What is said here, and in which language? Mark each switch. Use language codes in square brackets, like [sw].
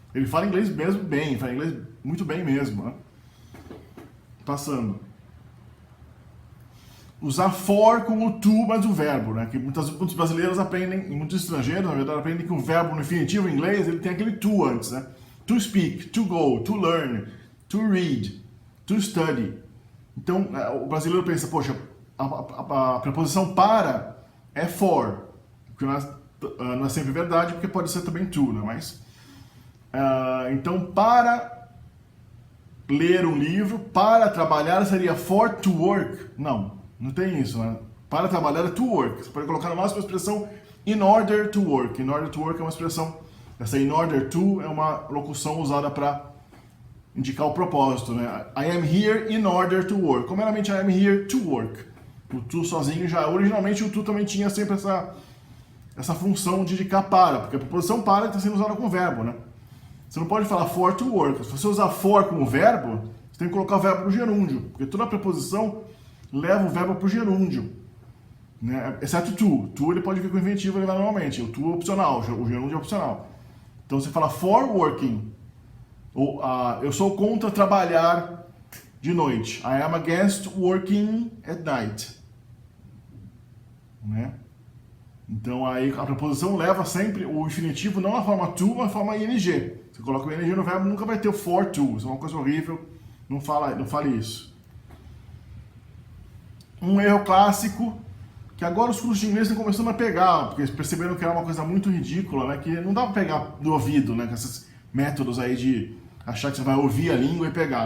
[pt] Ele fala inglês mesmo bem, fala inglês muito bem mesmo, né? Passando. Usar for com o to mais o verbo, né? Que muitos brasileiros aprendem, e muitos estrangeiros, na verdade, aprendem que o verbo no infinitivo em inglês, ele tem aquele to antes, né? [en] To speak, to go, to learn, to read, to study. [pt] Então, o brasileiro pensa, poxa, a preposição para é for, que não é sempre verdade, porque pode ser também to, né? Mas, então, para ler um livro, para trabalhar seria for to work. Não tem isso, né? Para trabalhar é to work. Você pode colocar no máximo a expressão in order to work. In order to work é uma expressão, essa in order to é uma locução usada para indicar o propósito, né? [en] I am here in order to work. Como meramente I am here to work. [pt] O to sozinho já, originalmente o to também tinha sempre essa função de indicar para, porque a preposição para está sendo usada com verbo, né? Você não pode falar for to work. Se você usar for como verbo, você tem que colocar o verbo no gerúndio, porque toda preposição leva o verbo para o gerúndio, né? Exceto to. To ele pode vir com o inventivo, ele vai normalmente. O to é opcional, o gerúndio é opcional. Então você fala for working. Ou eu sou contra trabalhar de noite. [en] I am against working at night. [pt] Né? Então aí a preposição leva sempre o infinitivo não na forma to, mas na forma ing. Você coloca o ing no verbo, nunca vai ter o for to. Isso é uma coisa horrível. Não fale isso. Um erro clássico, que agora os cursos de inglês estão começando a pegar, porque eles perceberam que era uma coisa muito ridícula, né? Que não dá para pegar do ouvido, né? Com esses métodos aí de achar que você vai ouvir a língua e pegar.